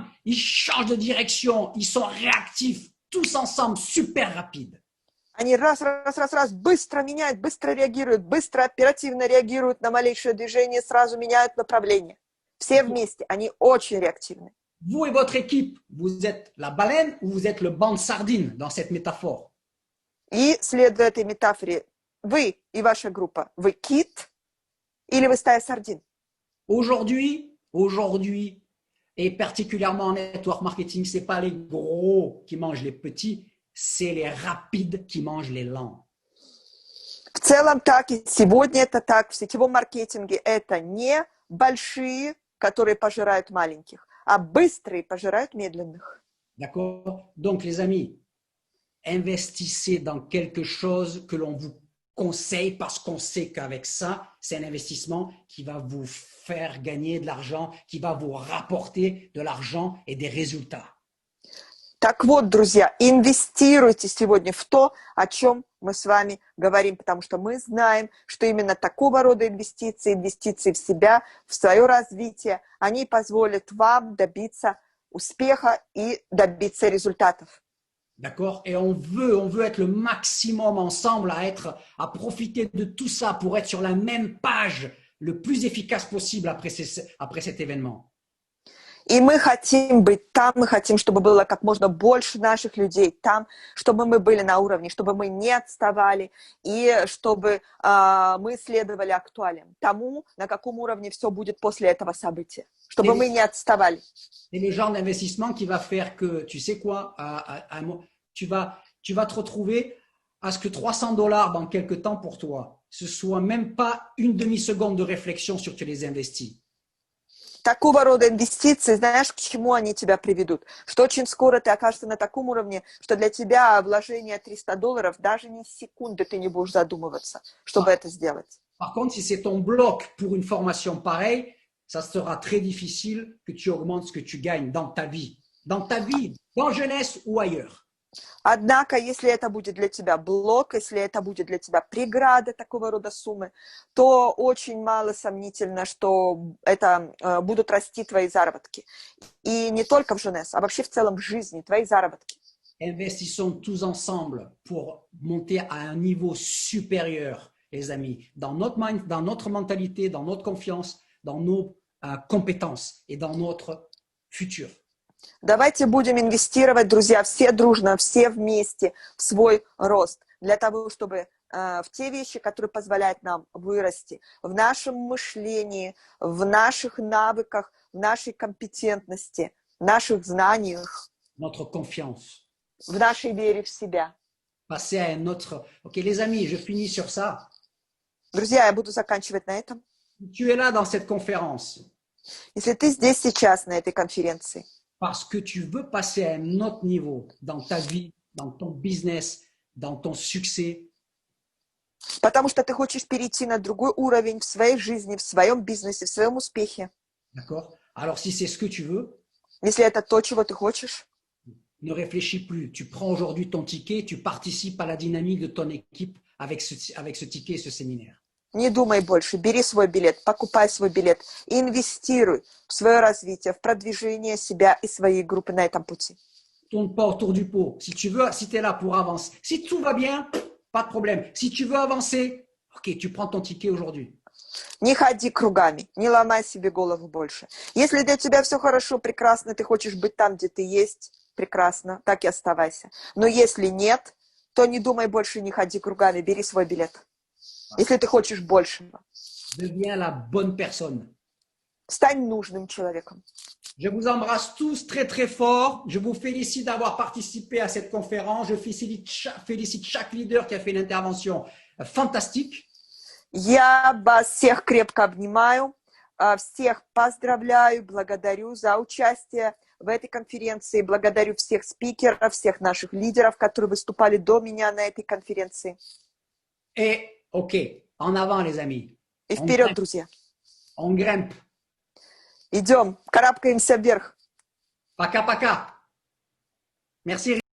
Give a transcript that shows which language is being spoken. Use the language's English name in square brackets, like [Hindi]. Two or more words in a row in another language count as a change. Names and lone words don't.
[French] Ils changent de direction, ils sont réactifs, tous ensemble, super rapides. [Russian] Они раз, быстро меняют, быстро реагируют, быстро, оперативно реагируют на малейшее движение, сразу меняют направление. Все вместе, они очень реактивны. [French] Vous et votre équipe, vous êtes la baleine ou vous êtes le banc de sardines dans cette métaphore? [Russian] И, следуя этой метафоре, вы и ваша группа, вы кит или вы стая сардин? [French] Aujourd'hui, et particulièrement en [English] network marketing, [French] c'est pas les gros qui mangent les petits, c'est les rapides qui mangent les lents. [Russian] В целом так, и сегодня это так, в сетевом маркетинге это не большие, которые пожирают маленьких, а быстрые пожирают медленных. [French] D'accord? Donc, les amis, investissez dans quelque chose que l'on vous conseille parce qu'on sait qu'avec ça, c'est un investissement qui va vous faire gagner de l'argent, qui va vous rapporter de l'argent et des résultats. [Russian] Так вот, друзья, инвестируйте сегодня в то, о чем мы с вами говорим, потому что мы знаем, что именно такого рода инвестиции в себя, в свое развитие, они позволят вам добиться успеха и добиться результатов. [French] D'accord? Et on veut être le maximum ensemble à profiter de tout ça pour être sur la même page le plus efficace possible après cet événement. [Russian] И мы хотим быть там, мы хотим, чтобы было как можно больше наших людей там, чтобы мы были на уровне, чтобы мы не отставали и чтобы мы следовали актуалиям, тому, на каком уровне все будет после этого события, чтобы мы не отставали. [French] C'est le genre d'investissement qui va faire que, tu sais quoi, tu vas te retrouver à ce que 300 dollars dans quelques temps pour toi, ce soit même pas une demi-seconde de réflexion sur que tu les investis. [Russian] Такого рода инвестиции, знаешь, к чему они тебя приведут? Что очень скоро ты окажешься на таком уровне, что для тебя вложение 300 долларов даже ни секунды ты не будешь задумываться, чтобы это сделать. [French] Par contre, si c'est ton bloc pour une formation pareille, ça sera très difficile que tu augmentes ce que tu gagnes dans ta vie, dans jeunesse ou ailleurs. [Russian] Однако, если это будет для тебя блок, если это будет для тебя преграда такого рода суммы, то очень мало сомнительно, что это будут расти твои заработки. И не только в Женес, а вообще в целом в жизни, твои заработки. [French] Investissons tous ensemble pour monter à un niveau supérieur, les amis, dans notre mentalité, dans notre confiance, dans nos compétences et dans notre futur. [Russian] Давайте будем инвестировать, друзья, все дружно, все вместе в свой рост, для того, чтобы в те вещи, которые позволяют нам вырасти, в нашем мышлении, в наших навыках, в нашей компетентности, в наших знаниях, [French] Notre confiance. [Russian] в нашей вере в себя. [French] Passer à un autre. Ok, les amis, je finis sur ça. [Russian] Друзья, я буду заканчивать на этом. [French] Si tu es là dans cette conférence [Russian] Если ты здесь сейчас на этой конференции, [French] parce que tu veux passer à un autre niveau dans ta vie, dans ton business, dans ton succès, [Russian] потому что ты хочешь перейти на другой уровень в своей жизни, в своем бизнесе, в своем успехе, [French] d'accord? Alors si c'est ce que tu veux, [Russian] если это то, чего ты хочешь, [French] ne réfléchis plus. Tu prends aujourd'hui ton ticket, tu participes à la dynamique de ton équipe avec ce ticket et ce séminaire. [Russian] не думай больше, бери свой билет, покупай свой билет и инвестируй в свое развитие, в продвижение себя и своей группы на этом пути. [French] Tourne pas autour du pot. Si tu veux, si tu es là pour avancer, si tout va bien, pas de problème. Si tu veux avancer, ok, tu prends ton ticket aujourd'hui. [Russian] Не ходи кругами, не ломай себе голову больше. Если для тебя все хорошо, прекрасно, ты хочешь быть там, где ты есть, прекрасно, так и оставайся. Но если нет, то не думай больше, не ходи кругами, бери свой билет. Если ты хочешь большего. [French] Deviens la bonne personne. [Russian] Стань нужным человеком. [French] Je vous embrasse tous très très fort. Je vous félicite d'avoir participé à cette conférence. Je félicite chaque leader qui a fait une intervention fantastique. [Russian] Я вас всех крепко обнимаю, всех поздравляю, благодарю за участие в этой конференции, благодарю всех спикеров, всех наших лидеров, которые выступали до меня на этой конференции. [French] Et ok, en avant les amis. [Russian] И вперед, друзья. [French] On grimpe. [Russian] Идем, карабкаемся вверх. Пока-пока. [French] Merci.